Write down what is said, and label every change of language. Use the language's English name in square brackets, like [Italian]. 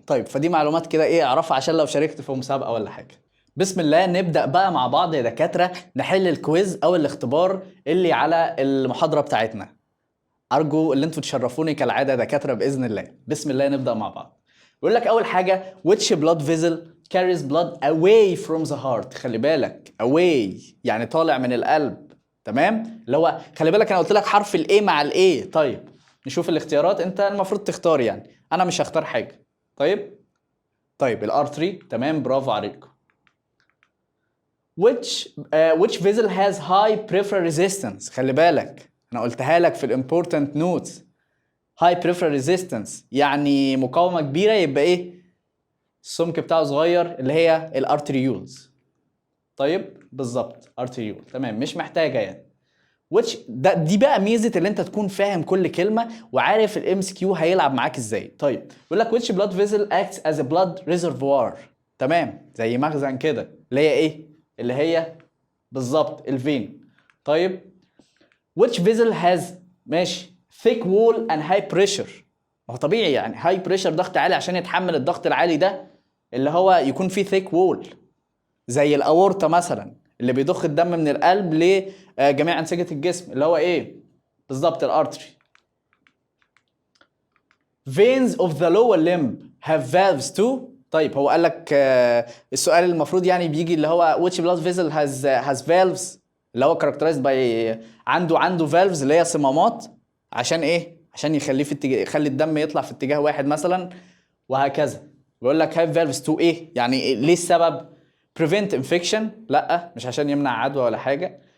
[Arabic] طيب فدي معلومات كده ايه اعرفها عشان لو شاركت في مسابقه ولا حاجه. بسم الله نبدأ بقى مع بعض يا دكاترة نحل الكويز أو الاختبار اللي على المحاضرة بتاعتنا. أرجو اللي انتوا تشرفوني كالعادة يا دكاترة بإذن الله. بسم الله نبدأ مع بعض. بيقول لك أول حاجة [English] which blood vessel carries blood away from the heart. [Arabic] خلي بالك away يعني طالع من القلب. تمام، اللي هو خلي بالك انا قلت لك حرف الاي مع الاي. طيب نشوف الاختيارات، انت المفروض تختار يعني، انا مش هختار حاجه. طيب الارتري. تمام برافو عليكم. [English] which vessel has high peripheral resistance. [Arabic] خلي بالك انا قلتها لك في الامبورتنت نوتس. [English] high peripheral resistance [Arabic] يعني مقاومه كبيره، يبقى ايه؟ السمك بتاعه صغير، اللي هي الارتريولز. طيب بالظبط ارتريول. تمام مش محتاجه يعني. دي بقى ميزه اللي انت تكون فاهم كل كلمه وعارف الام اس كيو هيلعب معاك ازاي. طيب بيقول لك [English] which blood vessel acts as a blood reservoir. [Arabic] تمام زي مخزن كده، اللي هي ايه؟ اللي هي بالظبط الفين. [English] طيب which vessel has ماشي thick wall and high pressure. [Arabic] ما هو طبيعي يعني [English] high pressure [Arabic] ضغط عالي عشان يتحمل الضغط العالي ده، اللي هو يكون فيه [English] thick wall. [Arabic] زي الاورطه مثلا اللي بيضخ الدم من القلب لجميع انسجه الجسم، اللي هو ايه؟ بالظبط الارتري. [English] veins of the lower limb have valves too. [Arabic] طيب هو قال لك السؤال المفروض يعني بيجي اللي هو [English] which blood vessel has valves، [Arabic] اللي هو [English] characterized by [Arabic] عنده valves اللي هي صمامات. عشان ايه؟ عشان يخليه في يخلي الدم يطلع في اتجاه واحد مثلا، وهكذا. بيقول لك [English] have valves to [Arabic] ايه؟ يعني ليه السبب؟ [English] prevent infection، [Arabic] لا مش عشان يمنع عدوى ولا حاجه.